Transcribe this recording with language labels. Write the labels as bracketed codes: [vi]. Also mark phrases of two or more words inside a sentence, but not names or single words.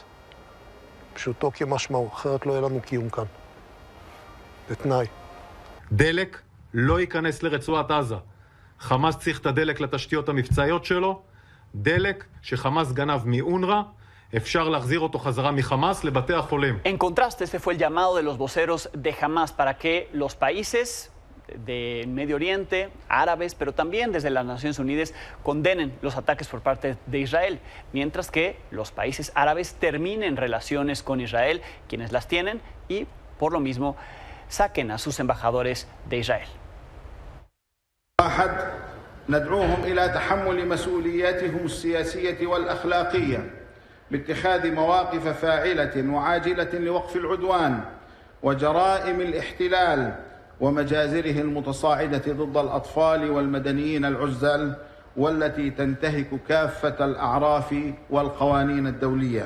[he] פשוטו כמשמעו, אחרת לא יהיה לנו קיום כאן. זה תנאי. דלק לא ייכנס לרצועת עזה. חמאס צריך את הדלק לתשתיות המבצעיות שלו. דלק שחמאס גנב מאונר"א, אפשר להחזיר אותו חזרה מחמאס לבתי החולים. [es] En contraste, este fue el llamado de los voceros de Hamas para que los países del Medio Oriente, árabes, pero también desde las Naciones Unidas, condenen los ataques por parte de Israel, mientras que los países árabes terminen relaciones con Israel, quienes las tienen, y por lo mismo saquen a sus embajadores de Israel. [ar] ندعوهم إلى تحمل مسؤولياتهم السياسية والأخلاقية باتخاذ مواقف فاعلة وعاجلة لوقف العدوان وجرائم الاحتلال ومجازره المتصاعدة ضد الأطفال والمدنيين العزل والتي تنتهك كافة الأعراف والقوانين الدولية.